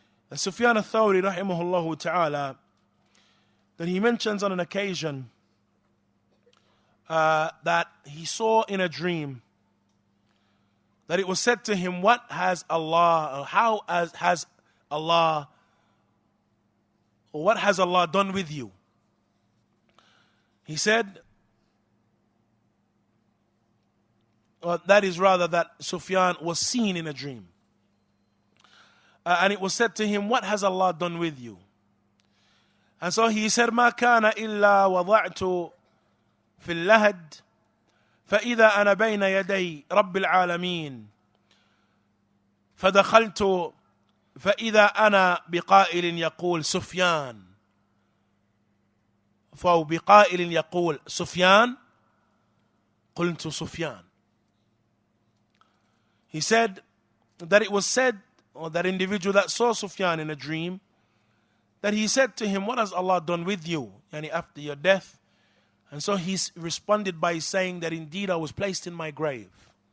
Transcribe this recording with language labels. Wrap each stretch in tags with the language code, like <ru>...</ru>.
<en>And Sufyan al-Thawri, rahimahullah ta'ala, that he mentions on an occasion that he saw in a dream that it was said to him, what has Allah, or how has Allah, or what has Allah done with you? He said, that is rather that Sufyan was seen in a dream. And it was said to him, what has Allah done with you? And so he said,</en> <ar>ما كان إلا وضعت في اللهد فإذا أنا بين يدي رب العالمين فدخلت فإذا أنا بقائل يقول سفيان فهو بقائل يقول سفيان قلت سفيان.</ar> <en>He said that it was said, or that individual that saw Sufyan in a dream, that he said to him, what has Allah done with you, yani after your death? And so he responded by saying that indeed I was placed in my grave.</en>